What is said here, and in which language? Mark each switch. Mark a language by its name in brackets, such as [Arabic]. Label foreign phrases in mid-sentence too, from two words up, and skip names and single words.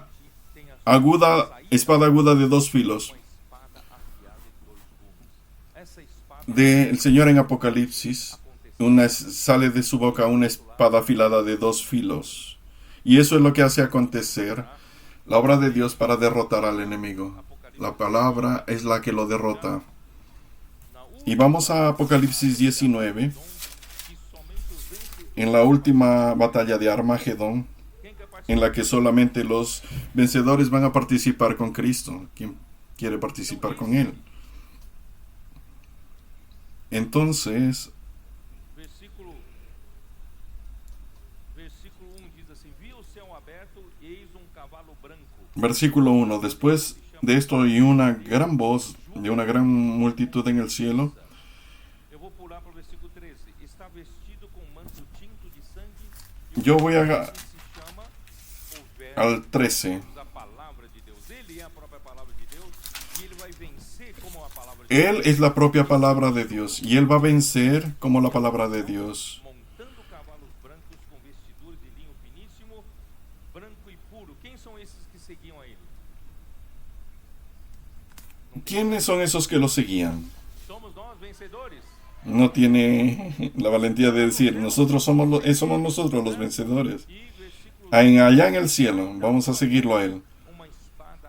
[Portuguese] que tem a [Spanish] espada aguda de 2 filos. [Portuguese] uma espada afiada de 2 gumes. Essa espada [Spanish] Del Señor en Apocalipsis, sale de su boca una espada afilada de 2 filos. Y eso es lo que hace acontecer la obra de Dios para derrotar al enemigo. La palabra es la que lo derrota. Y vamos a Apocalipsis 19, [Portuguese] que somente os vencedores. [Spanish] en la última batalla de Armagedón, [Portuguese] Quem quer participar? [Spanish] en la que solamente los vencedores van a participar con Cristo. ¿Quién quiere participar con Él? Entonces, [Portuguese] Versículo 1 diz assim: Vi o céu aberto, e eis cavalo branco. [Spanish] versículo 1. Después de esto oí una gran voz de una gran multitud en el cielo. [Portuguese] Eu vou pular para o versículo 13. Está vestido com manto tinto de sangue. E o [Spanish] Yo voy que a- [Portuguese] se chama o Verbo [Spanish] Al 13. [Portuguese] da palavra de Deus. Ele é a própria palavra de Deus e ele vai vencer como a palavra de [Spanish] Él es la propia palabra de Dios y Él va a vencer como la palabra de Dios. [Portuguese] montando cavalos brancos com vestiduras de linho finíssimo, branco e puro. Quem são esses que seguiam a ele? [Spanish] ¿Quiénes son esos que lo seguían? [Portuguese] Somos nós vencedores. [Spanish] No tiene la valentía de decir, nosotros somos nosotros los vencedores. [Portuguese] E versículo [Spanish] Allá en el cielo, vamos a seguirlo a Él. [Portuguese] uma espada